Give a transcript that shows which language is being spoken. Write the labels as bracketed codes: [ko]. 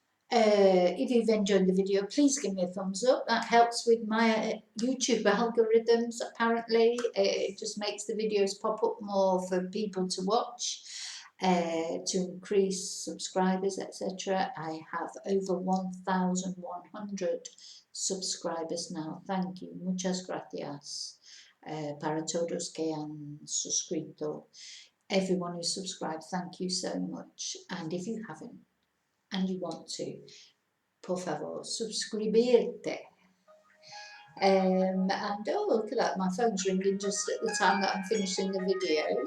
[en] If you've enjoyed the video, please give me a thumbs up. That helps with my YouTube algorithms, apparently. It just makes the videos pop up more for people to watch, to increase subscribers, etc. I have over 1,100 subscribers now. Thank you. [es] Muchas gracias para todos que han suscrito. [en] Everyone who subscribed, thank you so much. And if you haven't, and you want to, [es] por favor, suscribirte. [en] And oh, look at that, my phone's ringing just at the time that I'm finishing the video.